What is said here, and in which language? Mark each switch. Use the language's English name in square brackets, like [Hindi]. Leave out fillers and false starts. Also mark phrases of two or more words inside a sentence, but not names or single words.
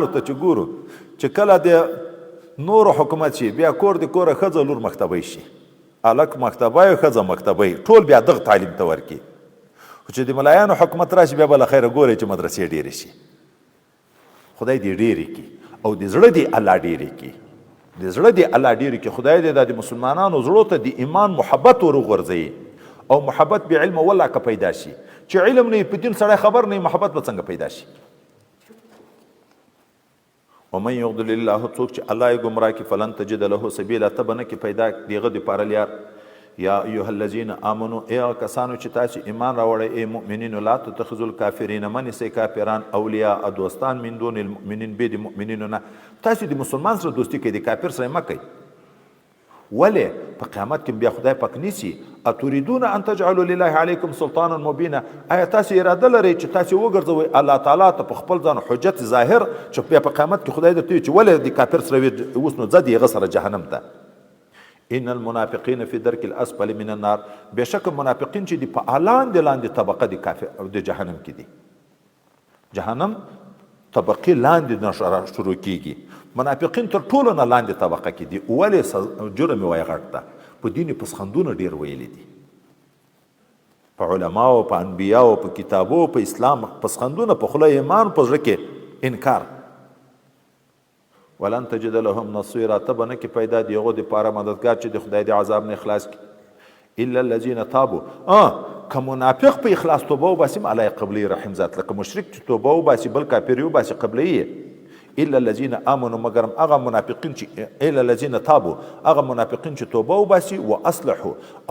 [Pashto] ته چې ګورو چې کله د نورو حکومت شي بیا کور د کوره ښځه لور مکتبی شي هلک مکتبی ښځه مکتبی ټول بیا دغه تعلیم ته ورکړي خو چې د ملایانو حکومت راشي بیا به له خیره ګورئ چې مدرسې ډېرې شي خدای دې ډېرې کړي او د زړه دې الله ډېرې کړي د زړه دې الله ډېرې کړي خدای دې د مسلمانانو زړو ته د ایمان محبت ورغورځوي او محبت بې علمه والله که پیدا شي چې علم نه په دین سړی خبر نه محبت به څنګه پیدا شي [Arabic] ومن یضلل الله [Pashto] څوک چې الله یې ګمراه کړي [Arabic] فلن تجد له سبیلا [Pashto] ته به نه کړي پیدا د هغه دپاره لیار [Arabic] یا ایها الذین آمنو [Pashto] ای هغه کسانو چې تاسو ایمان راوړئ ای مؤمنینو [Arabic] لا تتخذوا الکافرین [Pashto] مه نیسئ کافران اولیاء دوستان [Arabic] من دون المؤمنین [Pashto] بې د مؤمنینو نه تاسو د مسلمان سره دوستي کوئ د کافر سره مه کوئ ولې په قیامت کې بیا خدای پاک نیسي [Arabic] اتریدون ان تجعلوا لله علیکم سلطانا [Pashto] مبینا آیا تاسو اراده لرئ چې تاسو وګرځوئ الله تعالی ته په خپل ځان حجت ظاهر چې بیا په قیامت کې خدای درته چې ولې د کافر سره اوس نو ځه د هغه سره جهنم ته [Arabic] ان المنافقین فی درک الاسفل من النار [Pashto] بېشکه منافقین چې دي په لاندې طبقه د کافر د جهنم کې دي جهنم طبقې لاندې نه شروع کیږي منافقین تر ټولو نه لاندې طبقه کې دي ولې جرم یې وایي غټ ده په دین پسخندونه ډېر ویلي دي په علماو په انبیاو په کتابو په اسلام پسخندونه په خوله ایمان په زړه کې انکار [Arabic] ولن تجد لهم نصيرا [Pashto] ته به نه کې پیدا د هغو دپاره مددګار چې د خدای د عذاب نه اخلاص کړي [Arabic] الا الذین تابوا [Pashto] که منافق په اخلاص توبه وباسي الله یې قبلوي رحیم ذات لکه مشرک چې توبه وباسي بل کافر یې وباسي قبلوي یې [Arabic] الا الذین آمنوا [Pashto] مگر هغه منافقین چې [Arabic] الا الذین تابوا [Pashto] هغه منافقین چې توبه وباسي واصلحوا او